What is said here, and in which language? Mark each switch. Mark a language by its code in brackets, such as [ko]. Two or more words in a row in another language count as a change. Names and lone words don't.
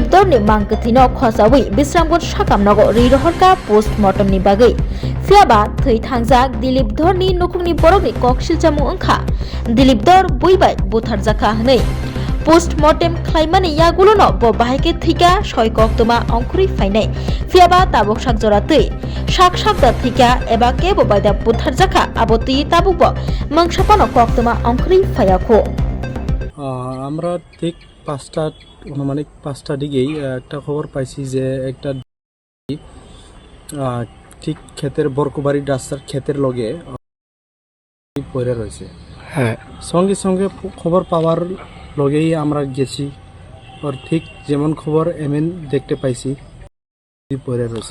[trp] धरनि मांगथैनो खसावै बिश्रामगंज साकामनगो रिरहरका पोस्टमर्टमनि बागै फियाबा थै थांजाक दिलीप धरनि नखुंनि बरकनि ककसिलजामु ओंखा दिलीप धर बुइबाय बुथारजाखा हनै पोस्टमर्टेम खालामनानै यागुलनो ब बाहायके थैका सय कक्तमा अंकुरि फायनाय फियाबा ताबक साक जरा तै साक दा थैका एबा केबो बायदा बुथारजाखा आबति ताबुक मंगसापानो कक्तमा अंकुरि फायाखो [bn] আমরা ঠিক 5টা অনুমানিক 5টা দিকেই একটা খবর পাইছি যে একটা ঠিক ক্ষেতের বরকুবাড়ি রাস্তার ক্ষেতের লগে পড়ে রয়েছে। হ্যাঁ, সঙ্গে সঙ্গে খবর পাওয়ার লগেই আমরা গেছি, আর ঠিক যেমন খবর এমন দেখতে পাইছি পড়ে রয়েছে।